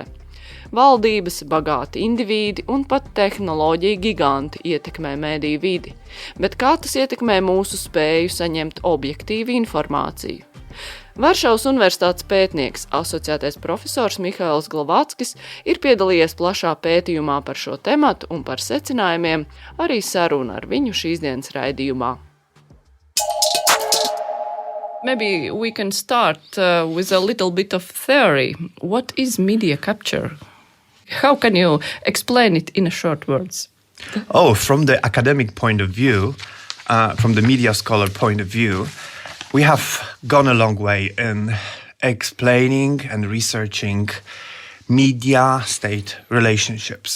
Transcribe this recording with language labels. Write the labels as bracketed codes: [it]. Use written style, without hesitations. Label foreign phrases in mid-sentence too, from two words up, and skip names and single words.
[lv] Valdības, bagāti indivīdi un pat tehnoloģiju giganti ietekmē mediju vidi, bet kā tas ietekmē mūsu spēju saņemt objektīvu informāciju? Varšavas Universitātes pētnieks, asociētais profesors Mihals Glovackis ir piedalījies plašā pētījumā par šo tematu un par secinājumiem, arī saruna ar viņu šīs dienas raidījumā. [en] Maybe we can start with a little bit of theory. What is media capture? How can you explain it in short words? From the academic point of view, from the media scholar point of view, we have gone a long way in explaining and researching media-state relationships.